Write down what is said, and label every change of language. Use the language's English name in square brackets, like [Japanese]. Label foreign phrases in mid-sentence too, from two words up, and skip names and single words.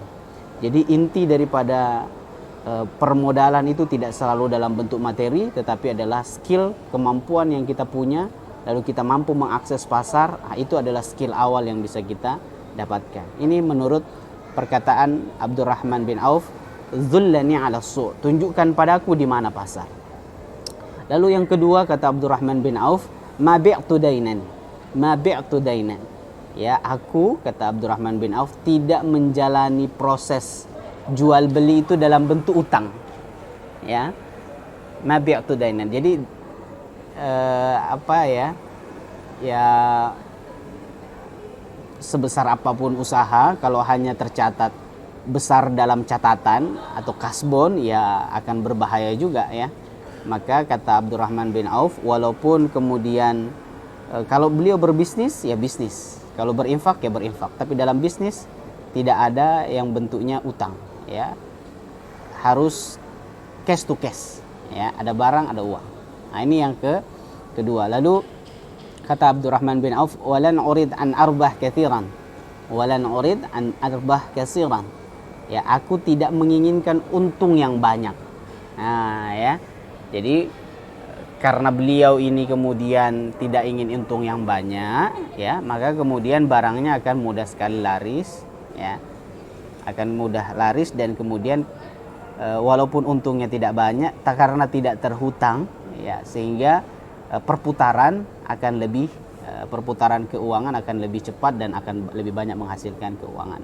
[Indonesian] Jadi inti daripada permodalan itu tidak selalu dalam bentuk materi, tetapi adalah skill, kemampuan yang kita punya. Lalu kita mampu mengakses pasar, itu adalah skill awal yang bisa kita dapatkan. Ini menurut perkataan Abdurrahman bin Auf, [Arabic] دلوني على السوق', [Indonesian] tunjukkan padaku di mana pasar. Lalu yang kedua, kata Abdurrahman bin Auf, [Arabic] ما بعت دينا، ما بعت دينا. [Indonesian] Ya, aku, kata Abdurrahman bin Auf, tidak menjalani proses jual beli itu dalam bentuk utang. Ya, [Arabic] ما بعت دينا. [Indonesian] Jadi sebesar apapun usaha, kalau hanya tercatat besar dalam catatan atau kasbon, ya akan berbahaya juga, ya. Maka kata Abdurrahman bin Auf, walaupun kemudian kalau beliau berbisnis, ya bisnis, kalau berinfak, ya berinfak, tapi dalam bisnis tidak ada yang bentuknya utang, ya, harus [English] cash to cash, [Indonesian] ya, ada barang, ada uang. Nah, ini yang kedua. Lalu kata Abdurrahman bin Auf, [Arabic] ولن أريد أن أربح كثيرا، ولن أريد أن أربح كثيرا. [Indonesian] Ya, aku tidak menginginkan untung yang banyak. Nah, ya. Jadi karena beliau ini kemudian tidak ingin untung yang banyak, ya, maka kemudian barangnya akan mudah sekali laris, ya. Akan mudah laris, dan kemudian walaupun untungnya tidak banyak, karena tidak terhutang, ya, sehingga perputaran akan lebih perputaran keuangan akan lebih cepat dan akan lebih banyak menghasilkan keuangan.